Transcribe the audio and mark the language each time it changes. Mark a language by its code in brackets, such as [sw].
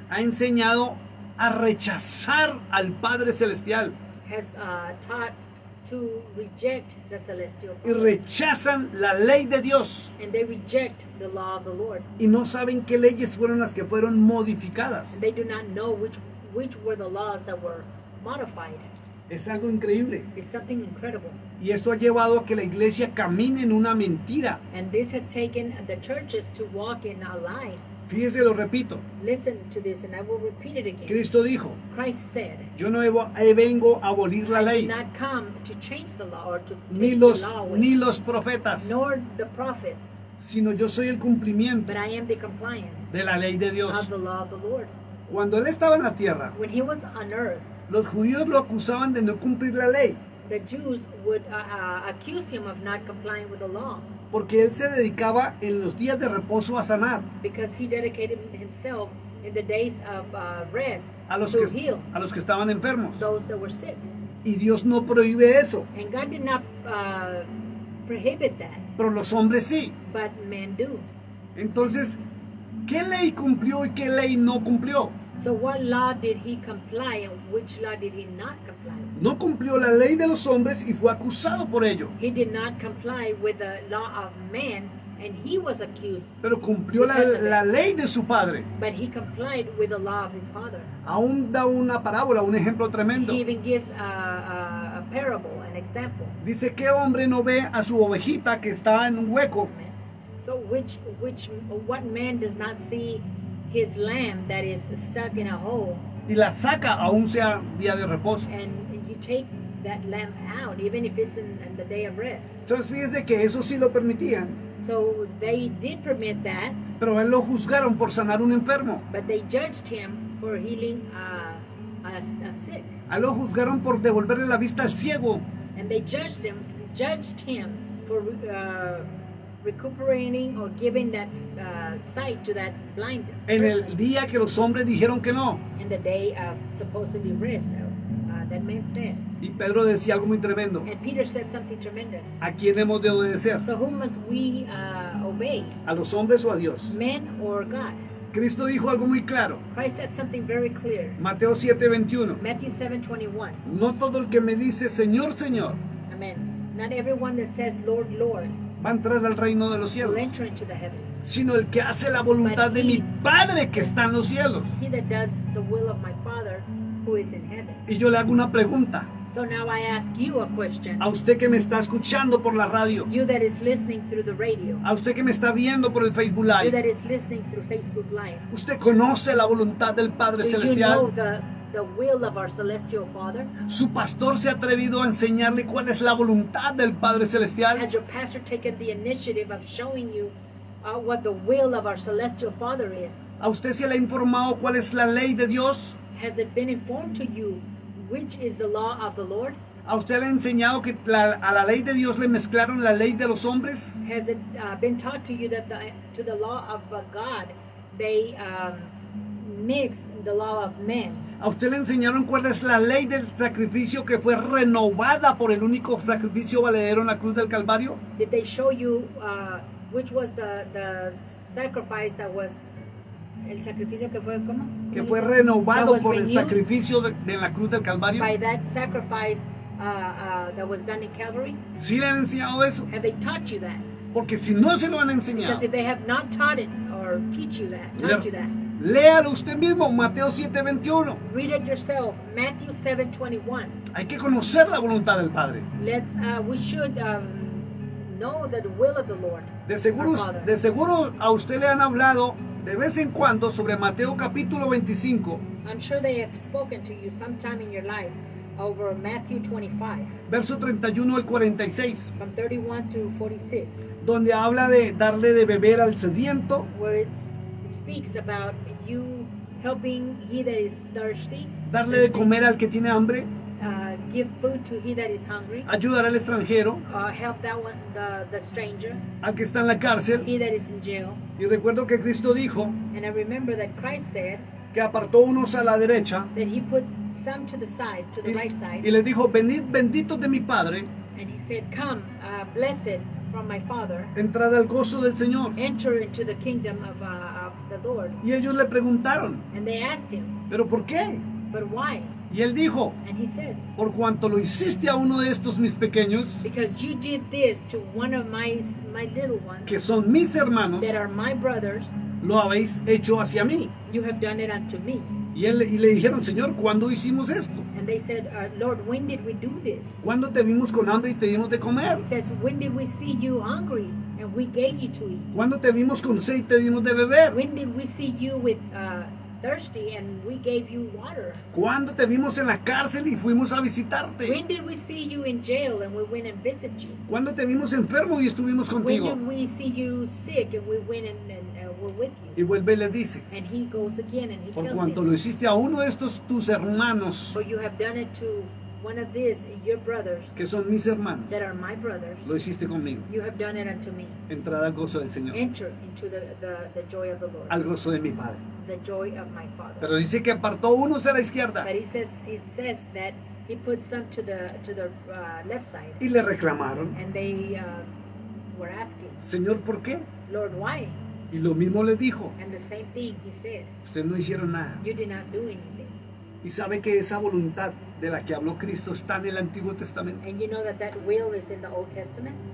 [es] ha enseñado a rechazar al Padre Celestial. [en] has taught to reject the celestial [es] Y [en] Father. [es] rechazan la ley de Dios. [en] And they reject the law of the Lord. [es] Y no saben qué leyes fueron las que fueron modificadas. [en] And they do not know which were the laws that were modified. [es] Es algo increíble. [en] It's something incredible. [es] Y esto ha llevado a que la iglesia camine en una mentira. [en] And this has taken the churches to walk in a lie. [es] Fíjese, lo repito. [en] Listen to this, and I will repeat it again. [es] Cristo dijo, [en] Christ said, [es] yo no vengo a abolir la [en] I [es] ley, [en] did not come to change the law or to [es] ni [en] take [es] los, [en] the law away, [es] ni los profetas, [en] nor the prophets, [es] sino yo soy el cumplimiento [en] but I am the compliance [es] de la ley de Dios. [en] of the law of the Lord. [es] Cuando él estaba en la tierra, [en] When he was on earth, [es] los judíos lo acusaban de no cumplir la ley, [en] the Jews would accuse him of not complying with the law [es] porque él se dedicaba en los días de reposo a sanar [en] because he dedicated himself in the days of rest [es] a los [en] to [es] que, [en] heal [es] a los que estaban enfermos. [en] those that were sick. [es] Y Dios no prohíbe eso, [en] And God did not prohibit that, [es] pero los hombres sí. [en] but men do. [es] Entonces, ¿qué ley cumplió y qué ley no cumplió? [en] So what law did he comply and which law did he not comply with? [es] No cumplió la ley de los hombres y fue acusado por ello, [en] He did not comply with the law of man, and he was accused, [es] pero cumplió la ley de su padre. [en] but he complied with the law of his father. [es] Aún da una parábola, un ejemplo tremendo. [en] He even gives a parable, an example. [es] Dice, ¿qué hombre no ve a su ovejita que está en un hueco [en] So what man does not see his lamb that is stuck in a hole, [es] y la saca aún sea día de reposo? [en] and you take that lamb out, even if it's in the day of rest? [es] Entonces fíjese que eso sí lo permitían. [en] So they did permit that, [es] pero a él lo juzgaron por sanar un enfermo. [en] but they judged him for healing a sick. [es] A él lo juzgaron por devolverle la vista al ciego. [en] And they judged him for recuperating or giving that sight to that blind [es] En el [en] person. [es] día que los hombres dijeron que no. [en] In the day of supposedly rest, that man said. [es] Y Pedro decía algo muy tremendo. [en] And Peter said something tremendous. [es] ¿A quién hemos de obedecer? [en] So whom must we obey? [es] ¿A los hombres o a Dios? [en] Men or God? [es] Cristo dijo algo muy claro. [en] Christ said something very clear. [es] Mateo 7:21. [en] Matthew 7:21. [es] No todo el que me dice Señor, Señor, [en] Amen. Not everyone that says Lord, Lord [es] va a entrar al reino de los [en] will [es] cielos, [en] enter into the heavens. [es] sino el que hace la voluntad de mi Padre que está en los cielos. [en] He that does the will of my Father who is in heaven. [es] Y yo le hago una pregunta [en] So now I ask you a question. [es] a usted que me está escuchando por la radio, [en] You that is listening through the radio. [es] a usted que me está viendo por el Facebook [en] You Live. that is listening through Facebook Live. [es] ¿Usted conoce la voluntad del Padre [en] Do you know [es] Celestial? [en] the will of our celestial Father? [es] ¿Su pastor se ha atrevido a enseñarle cuál es la voluntad del Padre Celestial? [en] Has your pastor taken the initiative of showing you what the will of our celestial Father is? [es] ¿A usted se le ha informado cuál es la ley de Dios? [en] Has it been informed to you which is the law of the Lord? [es] ¿A usted le ha enseñado que a la ley de Dios le mezclaron la ley de los hombres? [en] Has it been taught to you that to the law of God they mixed the law of men? [es] ¿A usted le enseñaron cuál es la ley del sacrificio que fue renovada por el único sacrificio valedero en la cruz del Calvario? [en] Did they show you which was the sacrifice that was [es] el sacrificio que fue ¿cómo? Que fue [en] That [es] renovado [en] was [es] por el [en] renewed [es] sacrificio de la cruz del Calvario. [en] by that sacrifice that was done in Calvary? [es] ¿Sí le han enseñado eso? [en] Have they taught you that? [es] Porque si no se lo han enseñado, [en] Because if they have not taught it or taught you that, [es] léalo usted mismo, Mateo 7:21. [en] read it yourself. Matthew 7:21. [es] Hay que conocer la voluntad del Padre. [en] We should know the will of the Lord. [es] De seguro a usted le han hablado de vez en cuando sobre Mateo capítulo 25, [en] I'm sure they have spoken to you sometime in your life over Matthew 25, [es] verso 31 al 46, [en] from 31 to 46, [es] donde habla de darle de beber al sediento, [en] where it speaks about you helping he that is thirsty, [es] darle de comer al que tiene hambre, [en] give food to he that is hungry, [es] ayudar al extranjero, [en] help that one, the stranger, [es] al que está en la cárcel. [en] he that is in jail. [es] Y recuerdo que Cristo dijo [en] And I remember that Christ said [es] que apartó unos a la derecha [en] that he put some to the side, to the right side, [es] y les dijo, venid benditos de mi Padre, [en] and he said, come, blessed from my Father, [es] entrad al gozo del Señor. [en] enter into the kingdom of the Lord. [es] Y ellos le preguntaron, [en] And they asked him, [es] ¿pero por qué? [en] but why? [es] Y él dijo, [en] And he said, [es] por cuanto lo hiciste a uno de estos mis pequeños, [en] because you did this to one of my little ones [es] que son mis hermanos, [en] that are my brothers, [es] lo habéis hecho hacia mí. [en] you have done it unto me. [es] Y le dijeron, Señor, ¿cuándo hicimos esto? [en] And they said, Lord, when did we do this? [es] ¿Cuándo te vimos con hambre y te dimos de comer? [en] He says, when did we see you hungry and we gave you to eat? [es] ¿Cuándo te vimos con sed y te dimos de beber? [en] When did we see you with thirsty and we gave you water? [es] ¿Cuándo te vimos en la cárcel y fuimos a visitarte? [en] When did we see you in jail and we went and visited you? [es] ¿Cuándo te vimos enfermo y estuvimos [en] When [es] contigo? [en] did we see you sick and we went and were with [es] Y [en] you? [es] vuelve y le dice, [en] And he goes again and he [es] por [en] tells [es] cuanto [en] him, [es] lo hiciste a uno de estos tus hermanos, [en] for you have done it to one of these, your brothers, [es] que son mis hermanos, [en] that are my brothers, [es] lo hiciste conmigo. [en] you have done it unto me. [es] Entrada al gozo del Señor, [en] Enter into the joy of the Lord, [es] al gozo de mi Padre. [en] the joy of my Father. [es] Pero dice que apartó unos a la izquierda [en] But it says that he put some to the left side, [es] y le reclamaron, [en] and they were asking, [es] Señor, ¿por qué? [en] Lord, why? [es] Y lo mismo le dijo, [en] And the same thing he said, [es] ustedes no hicieron nada. [en] you did not do anything. [es] Y sabe que esa voluntad de la que habló Cristo está en el Antiguo Testamento. [en] And you know that will is in the Old Testament.